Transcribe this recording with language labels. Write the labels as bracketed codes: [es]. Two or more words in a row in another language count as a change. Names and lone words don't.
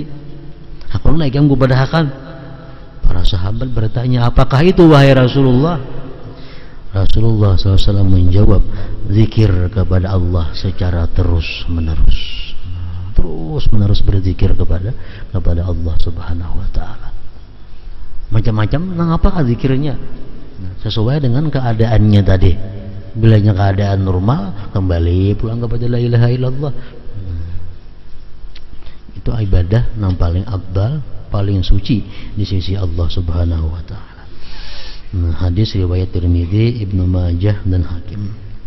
[id] Aku naik yang gubadahakan. Para sahabat bertanya, apakah itu wahai Rasulullah? Rasulullah SAW menjawab, zikir kepada Allah secara terus menerus berzikir kepada Allah [ar] سبحانه وتعالى. [id] Macam-macam nang apa zikirnya? Sesuai dengan keadaannya tadi. Bilanya keadaan normal, kembali pulang kepada [ar] لا إله إلا الله. [id] Itu ibadah yang paling afdal, paling suci di sisi Allah [ar] سبحانه وتعالى. [id] Hadis riwayat Tirmidzi, Ibnu Majah dan Hakim.